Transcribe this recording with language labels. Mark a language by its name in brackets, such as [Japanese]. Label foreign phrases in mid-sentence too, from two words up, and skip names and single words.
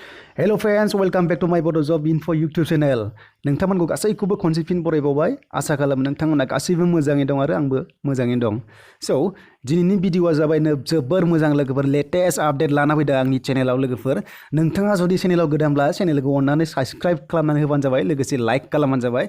[English] Hello friends, welcome back to my Bodo Job Info YouTube channel. [Bodo] नोंथांमोनखौ गासैखौबो खनसे फिन बरायबावबाय आसा खालामो नोंथांमोना गासैबो मोजाङै दं आरो आंबो मोजाङै दं। सो दिनैनि भिडिअआ जाबाय जोबोर मोजां लोगोफोर [English] latest update [Bodo] लाना फैदों आंनि चेनेलाव लोगोफोर। नोंथाङा जुदि चेनेलाव गोदानब्ला चेनेलखौ अननानै साबस्क्राइब खालामनानै होबानो जाबाय लोगोसे लाइक खालामबानो जाबाय।